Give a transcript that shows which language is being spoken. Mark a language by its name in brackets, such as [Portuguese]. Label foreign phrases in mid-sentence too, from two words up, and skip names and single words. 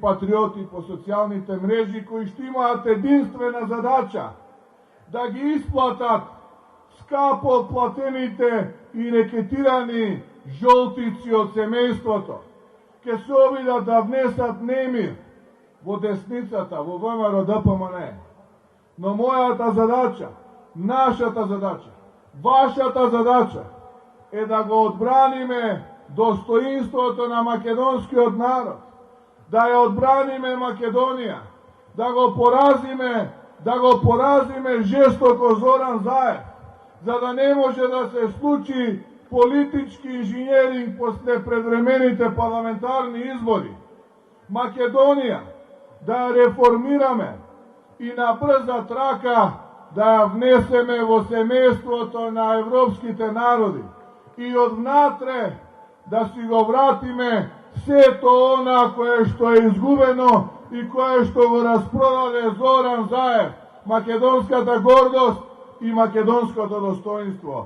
[Macedonian] патриоти по социјалните мрежи кои што имаат единствена задача да ги исплатат скапо платените и рекетирани жолтици од семејството, ќе се обидат да внесат немир во десницата, во ВМРО ДПМН. Но мојата задача, нашата задача, вашата задача е да го одбраниме достоинството на македонскиот народ, da je odbranime Makedonija, da go porazime žestoko Zoran Zaev, za da ne može da se sluči politički inženjering posle predvremenite parlamentarni izbori. Makedonija, da je reformirame i na brza traka da je vneseme vo semejstvoto na evropskite narodi i odvnatre da si go vratime sve to ona koje što je izgubeno i koje što go rasprodale Zoran Zaev, makedonskata gordost i makedonskото dostoinstvo.